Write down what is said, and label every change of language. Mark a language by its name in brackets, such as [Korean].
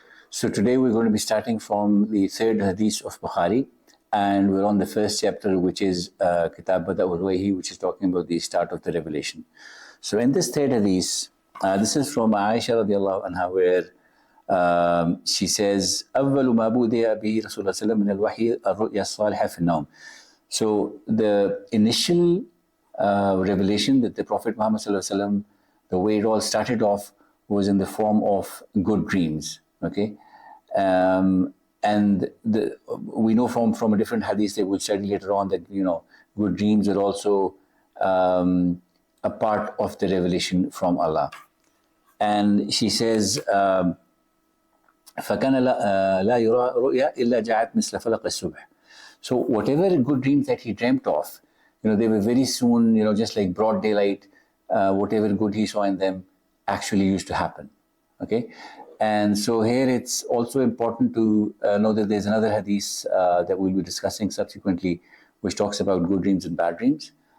[English] So today we're going to be starting from the third hadith of Bukhari, and we're on the first chapter, which is Kitab Bada'ul Wahi, which is talking about the start of the revelation. So in this third hadith, this is from Aisha radiallahu anha, where she says, [Arabic] أول ما بدأ به رسول الله صلى الله عليه وسلم من الوحي الرؤيا الصالحة في النوم. [English] So the initial revelation that the Prophet Muhammad صلى الله عليه وسلم, the way it all started off was in the form of good dreams. Okay, and we know from a different hadith that we'll study later on that good dreams are also a part of the revelation from Allah. And she says, [Arabic] فَكَانَ لَا يُرَى رُؤْيَا إِلَّا جَعَتْ مِثْلَ فَلَقِ الصُّبْحِ. [English] So whatever good dreams that he dreamt of, they were very soon, just like broad daylight, whatever good he saw in them actually used to happen. Okay. And so here it's also important to know that there's another hadith that we'll be discussing subsequently, which talks about good dreams and bad dreams.